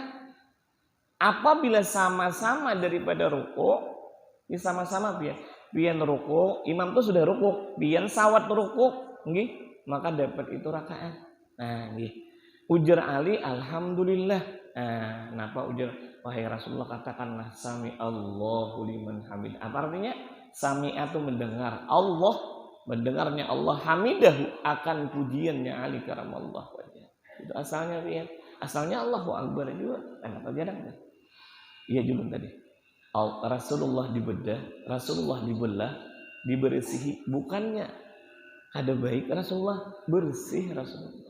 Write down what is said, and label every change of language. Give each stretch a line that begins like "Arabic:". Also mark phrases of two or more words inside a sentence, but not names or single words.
Banjar: Apabila sama-sama daripada rukuk, ya sama-sama pian rukuk, imam tuh sudah rukuk, pian sawat rukuk, nggih, maka dapat itu rakaat. Nah, nggih. Ujar Ali, alhamdulillah. Nah, kenapa ujar? Wahai Rasulullah, katakanlah
Arabic: سمع الله لمن حمده.
Banjar: Apa artinya?
Indonesian: Sami'a itu mendengar. Allah, mendengarnya Allah, hamidahu akan pujiannya Ali
Arabic: كرم الله وجهه.
Banjar: Itu asalnya pian.
Indonesian: Asalnya
Arabic: الله أكبر
Indonesian: juga. Kenapa jarang? Iya julun tadi. Rasulullah dibedah, Rasulullah dibelah, dibersihi. Bukannya ada baik Rasulullah, bersih Rasulullah.